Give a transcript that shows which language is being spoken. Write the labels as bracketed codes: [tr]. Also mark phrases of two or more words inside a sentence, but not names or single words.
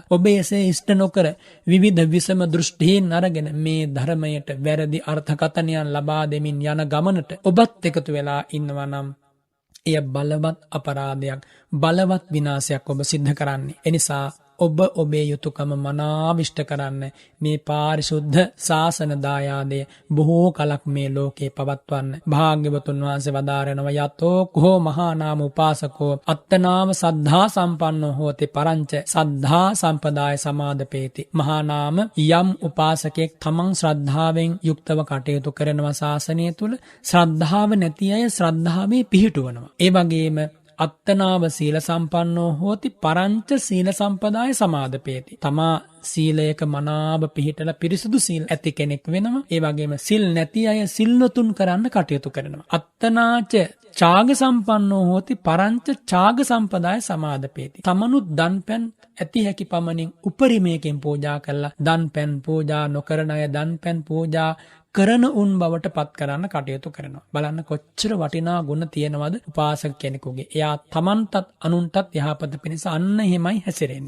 [si] ඔබ එසේ ඉෂ්ට නොකර විවිධ විසම දෘෂ්ටීන් අරගෙන මේ ධර්මයට වැරදි අර්ථකථනයන් ලබා දෙමින් යන ගමනට ඔබත් එකතු වෙලා ඉන්නවා නම් එය බලවත් අපරාධයක්, බලවත් විනාශයක් ඔබ සිද්ධ කරන්නේ. එනිසා ඔබ ඔබේ යුතුයකම මනාවිෂ්ට කරන්න මේ පාරිශුද්ධ ශාසන දායාදය බොහෝ කලක් මේ ලෝකේ පවත්වන්න. භාග්‍යවතුන් වහන්සේ වදාරනවා [pi] යතෝ කෝ මහා නාම උපාසකෝ අත්තනාම සද්ධා සම්පන්නෝ හෝති පරංච සද්ධා සම්පදාය සමාදපේති. [si] මහා නාම යම් උපාසකෙක් තමන් ශ්‍රද්ධාවෙන් යුක්තව කටයුතු කරනවා ශාසනය තුල, ශ්‍රද්ධාව නැති අය ශ්‍රද්ධාවේ පිහිටුවනවා. ඒ වගේම [pi] අත්තනාව සීල සම්පන්නෝ හෝති පරංච සීල සම්පදාය සමාදපේති. [si] තමා සීලයක මනාව පිහිටලා පිරිසුදු සීල් ඇති කෙනෙක් වෙනවා. ඒ වගේම සිල් නැති අය සිල්වතුන් කරන්න කටයුතු කරනවා. [pi] අත්තනාච ඡාග සම්පන්නෝ හෝති පරංච ඡාග සම්පදාය සමාදපේති. [si] තමනුත් දන්පැන් ඇති හැකි පමණින් උපරිමයකින් පූජා කරලා දන්පැන් පූජා නොකරන අය දන්පැන් පූජා කරන උන් බවට පත් කරන්න කටයුතු කරනවා. බලන්න කොච්චර වටිනා ගුණ තියෙනවද උපාසක කෙනෙකුගේ. එයා තමන්ටත් අනුන්ටත් යහපත පිණිස අන්න එහෙමයි හැසිරෙන්නේ.